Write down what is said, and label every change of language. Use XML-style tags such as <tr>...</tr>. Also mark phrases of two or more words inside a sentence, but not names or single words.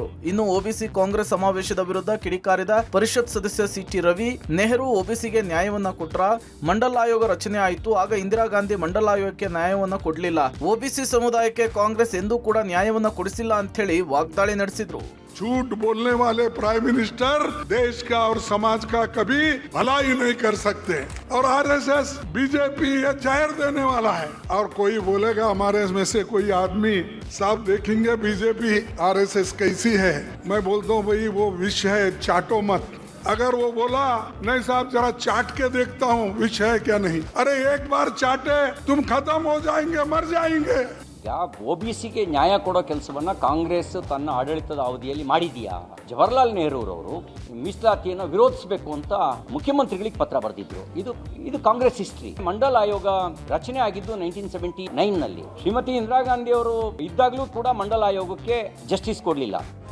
<kn>ಇನ್ನು ಒಬಿಸಿ ಕಾಂಗ್ರೆಸ್ ಸಮಾವೇಶದ ವಿರುದ್ಧ ಕಿಡಿಕಾರಿದ ಪರಿಷತ್ ಸದಸ್ಯ ಸಿಟಿ ರವಿ, ನೆಹರು ಒಬಿಸಿಗೆ ನ್ಯಾಯವನ್ನ ಕೊಟ್ರ, ಮಂಡಲ್ ಆಯೋಗ ರಚನೆ ಆಯಿತು, ಆಗ ಇಂದಿರಾ ಗಾಂಧಿ ಮಂಡಲ್ ಆಯೋಗಕ್ಕೆ ನ್ಯಾಯವನ್ನ ಕೊಡ್ಲಿಲ್ಲ, ಒಬಿಸಿ ಸಮುದಾಯಕ್ಕೆ ಕಾಂಗ್ರೆಸ್ ಎಂದೂ ಕೂಡ ನ್ಯಾಯವನ್ನ ಕೊಡಿಸಿಲ್ಲ ಅಂತ ಹೇಳಿ ವಾಗ್ದಾಳಿ ನಡೆಸಿದ್ರು.</kn> <hi>झूठ बोलने वाले</hi> <en>Prime Minister</en> <hi>देश का और समाज का कभी भलाई नहीं कर सकते. और आरएसएस बीजेपी ये जहर देने वाला है. और कोई बोलेगा हमारे में से कोई आदमी साहब देखेंगे बीजेपी आरएसएस कैसी है, मैं बोलता हूँ भाई वो विष है, चाटो मत. अगर वो बोला नहीं साहब जरा चाट के देखता हूँ विष है क्या नहीं, अरे एक बार चाटे तुम खत्म हो जाएंगे, मर जाएंगे.</hi> <kn>ಒಬಿಸಿಗೆ ನ್ಯಾಯ ಕೊಡೋ ಕೆಲಸವನ್ನ ಕಾಂಗ್ರೆಸ್ ತನ್ನ ಆಡಳಿತದ ಅವಧಿಯಲ್ಲಿ ಮಾಡಿದೆಯಾ? ಜವಾಹರ್ಲಾಲ್ ನೆಹರೂರವರು ಮೀಸಲಾತಿಯನ್ನು ವಿರೋಧಿಸಬೇಕು ಅಂತ ಮುಖ್ಯಮಂತ್ರಿಗಳಿಗೆ ಪತ್ರ ಬರೆದಿದ್ರು. ಇದು ಕಾಂಗ್ರೆಸ್ ಹಿಸ್ಟ್ರಿ. ಮಂಡಲ್ ಆಯೋಗ ರಚನೆ ಆಗಿದ್ದು 1979 ನಲ್ಲಿ. ಶ್ರೀಮತಿ ಇಂದಿರಾ ಗಾಂಧಿ ಅವರು ಇದ್ದಾಗಲೂ ಕೂಡ ಮಂಡಲ್ ಆಯೋಗಕ್ಕೆ ಜಸ್ಟಿಸ್ ಕೊಡಲಿಲ್ಲ.</kn>